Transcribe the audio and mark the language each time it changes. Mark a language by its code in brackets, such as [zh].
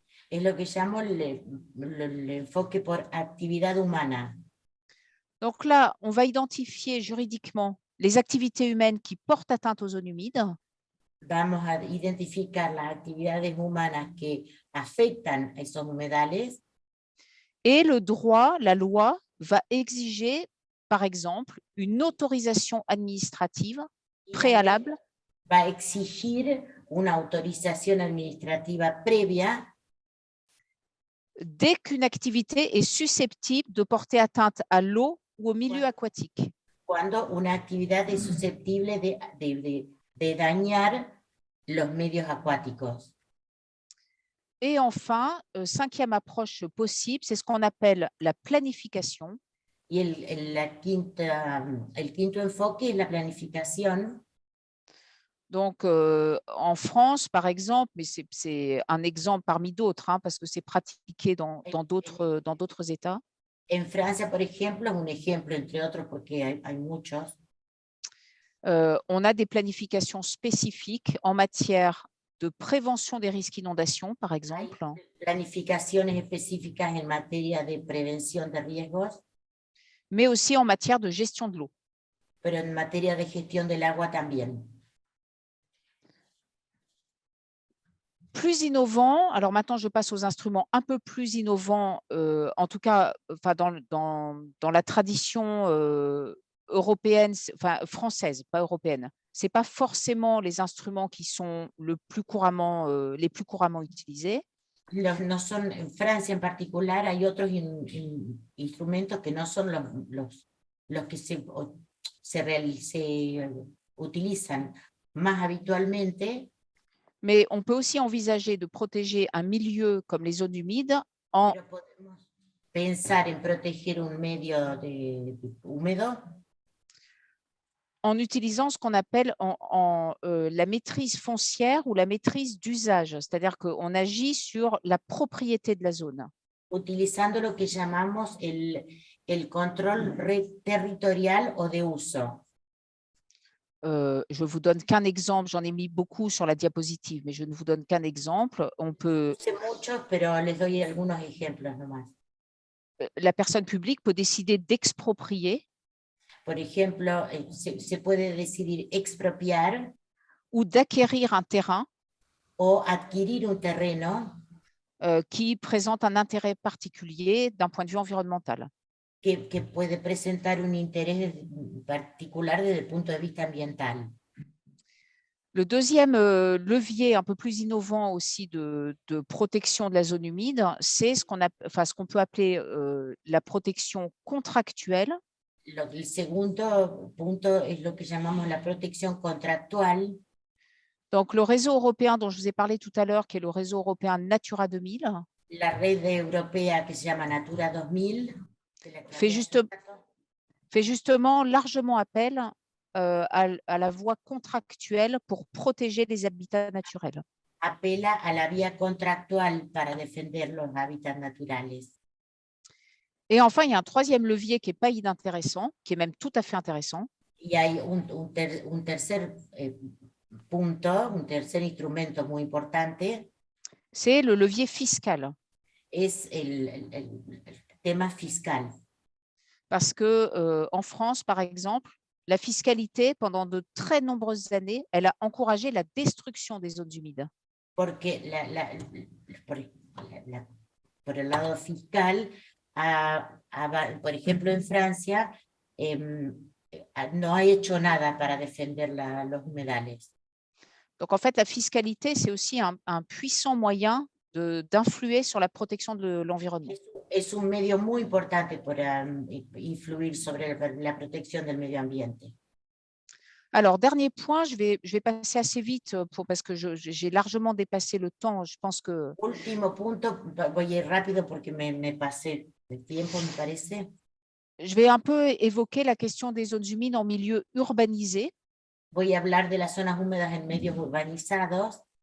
[es] es lo que llamo el enfoque por actividad humana. [fr] Donc là, on va identifier juridiquement les activités humaines qui portent atteinte aux zones humides. [es] Vamos a identificar las actividades humanas que afectan a esos humedales. [fr] Et le droit, la loi, va exiger, par exemple, une autorisation administrative préalable. [es] Va a exigir una autorización administrativa previa [fr] dès qu'une activité est susceptible de porter atteinte à l'eau ou au milieu aquatique. [es] Cuando una actividad es susceptible de dañar los medios acuáticos. [fr] Et enfin, cinquième approche possible, c'est ce qu'on appelle la planification. [es] Y el quinto enfoque es la planificación. [fr] Donc, en France, par exemple, mais c'est un exemple parmi d'autres, parce que c'est pratiqué dans d'autres États. [es] En Francia, por ejemplo, es un ejemplo entre otros porque hay muchos. [fr] On a des planifications spécifiques en matière de prévention des risques d'inondation, par exemple. [es] Hay planificaciones específicas en materia de prevención de riesgos. [fr] Mais aussi en matière de gestion de l'eau. [es] Pero en materia de gestión del agua también. [fr] Plus innovant, alors maintenant je passe aux instruments un peu plus innovants, en tout cas dans la tradition européenne, enfin française, pas européenne. Ce n'est pas forcément les instruments qui sont les plus couramment utilisés. [es] No son, en Francia en particular hay otros instrumentos que no son los que se utilizan más habitualmente. [fr] Mais on peut aussi envisager de protéger un milieu comme les zones humides en... [es] Pero podemos pensar en proteger un medio húmedo [fr] en utilisant ce qu'on appelle la maîtrise foncière ou la maîtrise d'usage, c'est-à-dire qu'on agit sur la propriété de la zone. [es] Utilizando lo que llamamos el control territorial o de uso. [fr] Je ne vous donne qu'un exemple, j'en ai mis beaucoup sur la diapositive, mais je ne vous donne qu'un exemple. On peut... [es] Sé muchos, pero les doy algunos ejemplos nomás. [fr] La personne publique peut décider d'exproprier. [es] Por ejemplo, se puede decidir expropiar [fr] ou d'acquérir un terrain [es] o adquirir un terreno [fr] qui présente un intérêt particulier d'un point de vue environnemental. [es] Que puede presentar un interés particular desde el punto de vista ambiental. [fr] Le deuxième levier un peu plus innovant aussi de protection de la zone humide, c'est ce qu'on peut appeler la protection contractuelle. [es] El segundo punto es lo que llamamos la protección contractual. [fr] Donc, le réseau européen dont je vous ai parlé tout à l'heure, qui est le réseau européen Natura 2000. [es] La red europea que se llama Natura 2000. [fr] Fait justement largement appel à la voie contractuelle pour protéger les habitats naturels. [es] apela a la vía contractual para defender los hábitats naturales. [fr] Et enfin, il y a un troisième levier qui n'est pas inintéressant, qui est même tout à fait intéressant. [es] Y hay un tercer punto, un tercer instrumento muy importante, [fr] C'est le levier fiscal. [es] es el tema fiscal. [fr] Parce que en France, par exemple, la fiscalité, pendant de très nombreuses années, elle a encouragé la destruction des zones humides. [es] Porque por el lado fiscal, por ejemplo, en Francia, no ha hecho nada para defender los humedales. [fr] Donc, en fait, la fiscalité, c'est aussi un puissant moyen d'influer sur la protection de l'environnement. [es] Es un medio muy importante para influir sobre la protección del medio ambiente. [fr] Alors, dernier point, je vais passer assez vite parce que j'ai largement dépassé le temps. Je pense que… [es] Último punto, voy a ir rápido porque me pasé de tiempo, me parece. [fr] Je vais un peu évoquer la question des zones humides en milieu urbanisé. [es] Voy a hablar de las zonas húmedas en medios urbanizados.